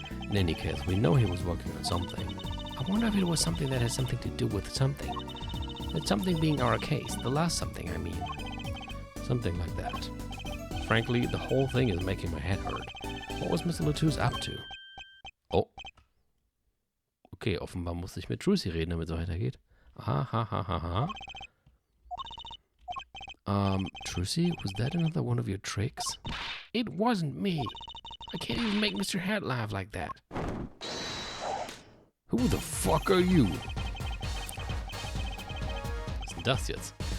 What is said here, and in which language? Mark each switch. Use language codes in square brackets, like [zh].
[en] In any case, we know he was working on something. I wonder if it was something that has something to do with something. That something being our case, the last something, I mean. Something like that. Frankly, the whole thing is making my head hurt. What was Mr. Latouche up to? Oh. [de] Okay, offenbar musste ich mit Trucy reden, damit es weitergeht. Ha. [en] Trucy, was that another one of your tricks? It wasn't me. I can't even make Mr. Hat laugh like that. Who the fuck are you? [de] Was ist denn das jetzt?